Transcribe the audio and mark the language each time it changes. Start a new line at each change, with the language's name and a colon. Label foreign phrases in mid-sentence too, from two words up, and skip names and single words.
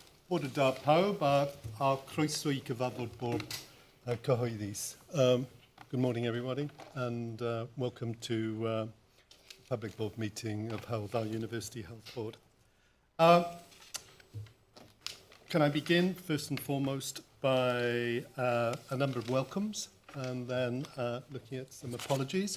Welsh: Bwrdd da pawb a croeso I cyfarfod bwrdd Cyhoeddus.
English: Good morning everybody and welcome to public board meeting of Hywel Dda University Health Board. Can I begin first and foremost by a number of welcomes and then looking at some apologies.